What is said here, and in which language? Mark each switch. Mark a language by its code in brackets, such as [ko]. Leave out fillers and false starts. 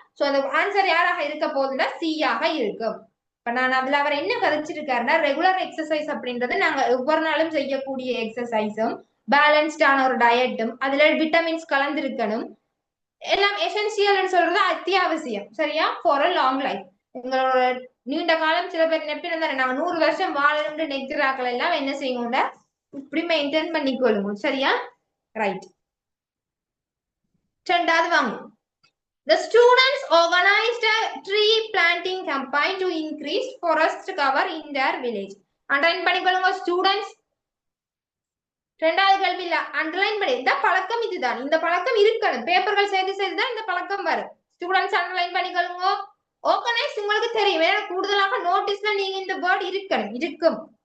[ta] So அந்த answer யாராக இருக்க போகுதுன்னா சியாக இருக்கும். இப்ப நான் அதுல அவர் என்ன கதைச்சிருக்காருன்னா, ரெகுலர் எக்ஸசைஸ் அப்படின்றது நாங்க ஒவ்வொரு நாளும் செய்யக்கூடிய எக்ஸசைஸும், பேலன்ஸ்டான ஒரு டயட்டும், அதுல விட்டமின்ஸ் கலந்திருக்கணும், எல்லாம் எசென்சியல் சொல்றது அத்தியாவசியம். சரியா? [en] For a long life. [ta] எங்களோட நீண்ட காலம் சில பேர் நெப்பிருந்தாரு, நாங்க 100 வருஷம் வாழணும்னு நெக்கிறாக்கள் எல்லாம் என்ன செய்யுங்க, இப்படி மெயின்டைன் பண்ணிக்கொள்ளுங்க. சரியா? ரைட். ரெண்டாவது வாங்க. [en] The students organized a tree planting campaign to increase forest cover in their village. [ta] Underline பண்ணிக்கொள்ளுங்க ஸ்டூடெண்ட்ஸ். ரெண்டாவது கேள்வி இல்ல, அண்டர்லைன் பண்ணி. இந்த பழக்கம் இதுதான், இந்த பழக்கம் இருக்கணும். பேப்பர்கள் சேர்த்து சேர்த்துதான் இந்த பழக்கம் வரும். ஸ்டூடெண்ட்ஸ் அண்டர்லைன் பண்ணிக்கொள்ளுங்க. ஆர்கனைஸ் உங்களுக்கு தெரியும், ஏன்னா கூடுதலாக நோட்டீஸ்ல நீங்க இந்த வேர்ட் இருக்கணும், இருக்கும்.